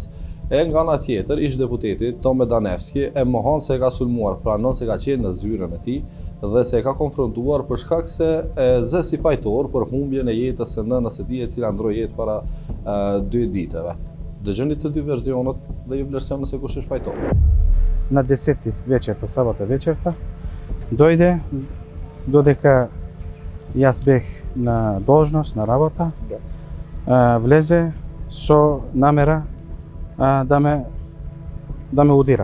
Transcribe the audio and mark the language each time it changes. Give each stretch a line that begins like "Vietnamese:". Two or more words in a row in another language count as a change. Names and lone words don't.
Albanian: E nga ana tjetër, ish deputeti Tome Danevski e mohon se e ka sulmuar, pranon se ka qenë në zyrën e tij dhe se e ka konfrontuar për shkak se e zë si fajtor për humbjen e jetës së nënës së tij e cila ndroi jetë para 2 ditëve. Dëgjoni të dy versionet dhe ju vlerësoni se kush është fajtor.
Macedonian: На 10 вечерта, сабота вечерта, дојде додека јас бех на должност, на работа, влезе со намера да ме удира.